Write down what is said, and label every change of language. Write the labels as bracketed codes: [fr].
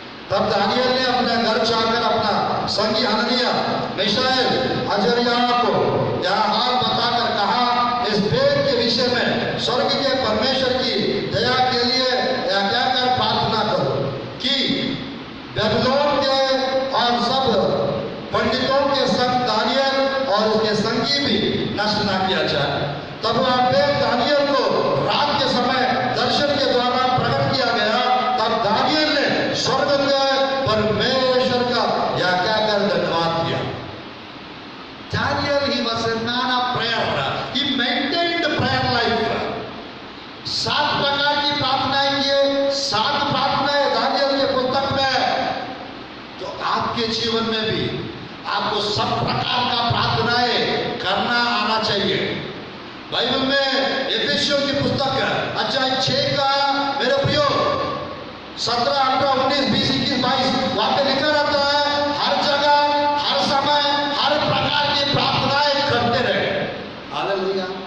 [hi] तब दानियल ने अपने घर जाकर अपना संगी हननिया, मिशाएल, अजर्या को यह हाल बताकर कहा, इस भेद के विषय में स्वर्ग के परमेश्वर की दया के लिए यह कहकर प्रार्थना करो कि बेबीलोन के और सब पंडितों के संग दानियल और उसके संगी भी नष्ट न किया जाए। तब वह भेद दानियल को रात के समय दर्शन के द्वारा प्रकट किया गया। तब दानियल ने स्वर्ग के परमेश्वर का यह कहकर धन्यवाद किया। [en] Daniel, he was a man of prayer. He maintained prayer life. [hi] 7 प्रकार की प्रार्थनाएं किए, 7 प्रार्थनाएं दानियल के पुस्तक में। तो आपके जीवन में भी आपको सब प्रकार का प्रार्थनाएं करना आना चाहिए। बाइबल में एफेसियों की पुस्तक अध्याय 6 का मेरे प्रियो 17, 18, 19, 20, 21, 22 वहां पे लिखा रहता है, हर जगह, हर समय, हर प्रकार की प्रार्थनाएं करते रहे। हालेलुया।